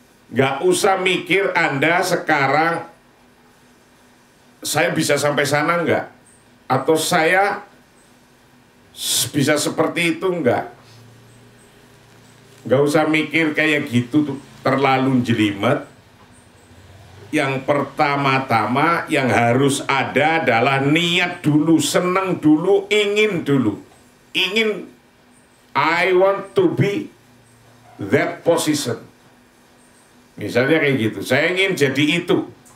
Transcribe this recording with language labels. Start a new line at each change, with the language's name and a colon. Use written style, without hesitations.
Indonesian: Nggak usah mikir Anda sekarang saya bisa sampai sana nggak, atau saya bisa seperti itu nggak. Nggak usah mikir kayak gitu tuh, terlalu jelimet. Yang pertama-tama yang harus ada adalah niat dulu, seneng dulu, ingin dulu. Ingin,
English: I want to be that position.
Indonesian: Misalnya kayak gitu, saya ingin jadi itu.